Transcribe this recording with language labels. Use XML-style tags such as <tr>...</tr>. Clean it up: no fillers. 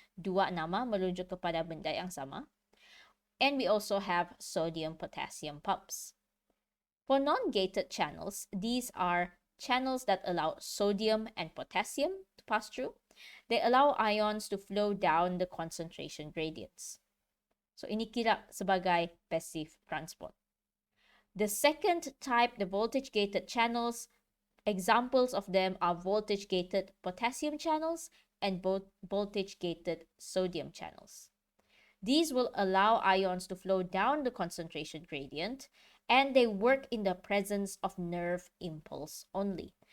<ms>Dua nama menunjuk kepada benda yang sama.</ms> <en>And we also have sodium-potassium pumps. For non-gated channels, these are channels that allow sodium and potassium to pass through. They allow ions to flow down the concentration gradients.</en> <ms>So ini kira sebagai passive transport.</ms> <en>The second type, the voltage-gated channels, examples of them are voltage-gated potassium channels and voltage-gated sodium channels. These will allow ions to flow down the concentration gradient, and they work in the presence of nerve impulse only.</en>